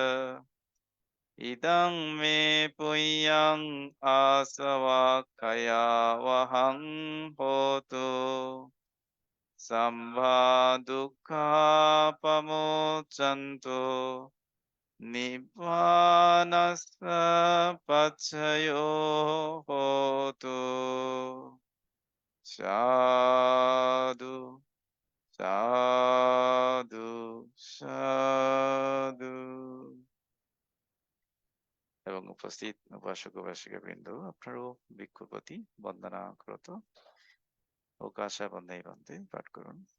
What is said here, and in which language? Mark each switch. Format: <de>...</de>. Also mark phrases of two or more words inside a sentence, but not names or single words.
<pi>ইদং মে পুণ্যং আসবাক্ষয়াবহং হোতু সম্ভা দুঃখাপমোচন্তু নিব্বানস্য পচ্ছয়ো হোতু। সাধু সাধু সাধু।</pi> <bn>এবং উপস্থিত উপাসক উপাসিকা বৃন্দ, আপনারও ভিক্ষুপতি বন্দনা করত ও কাশা বন্দে বন্দে পাঠ করুন।</bn>